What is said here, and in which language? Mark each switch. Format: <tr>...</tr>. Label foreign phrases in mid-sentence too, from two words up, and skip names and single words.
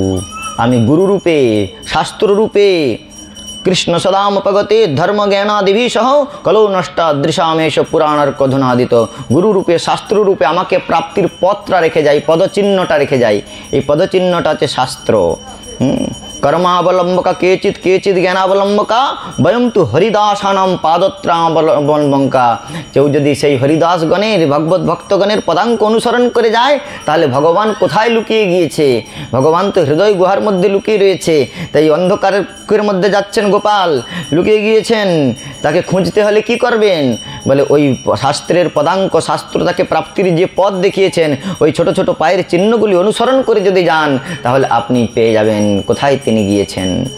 <sa>আমি গুরুরূপে শাস্ত্ররূপে কৃষ্ণ সদামপগতে ধর্ম জ্ঞানাদিভি সহ কলৌ নষ্টা দৃশামেশ পুরাণার কথনাদিত।</sa> <bn>গুরুরূপে শাস্ত্ররূপে আমাকে প্রাপ্তির পথটা রেখে যাই, পদচিহ্নটা রেখে যাই। এই পদচিহ্নটা হচ্ছে শাস্ত্র।</bn> <sa>कर्मावलंबका केचित केचित ज्ञानावलंबका वयम तो हरिदासानाम पादत्रावलंबका।</sa> <bn>কেউ যদি সেই হরিদাস গণের ভগবত ভক্তগণের পদাঙ্ক অনুসরণ করে যায় তাহলে ভগবান কোথায় লুকিয়ে গিয়েছে? ভগবান তো হৃদয় গুহার মধ্যে লুকিয়ে রয়েছে। তাই অন্ধকারের মধ্যে যাচ্ছেন গোপাল, লুকিয়ে গিয়েছেন, তাকে খুঁজতে হলে কি করবেন? বলে ওই শাস্ত্রের পদাঙ্ক, শাস্ত্র তাকে প্রাপ্তির যে পথ দেখিয়েছেন, ওই ছোট ছোট পায়ের চিহ্নগুলি অনুসরণ করে যদি যান তাহলে আপনি পেয়ে যাবেন কোথায় তিনি গিয়েছেন।</bn>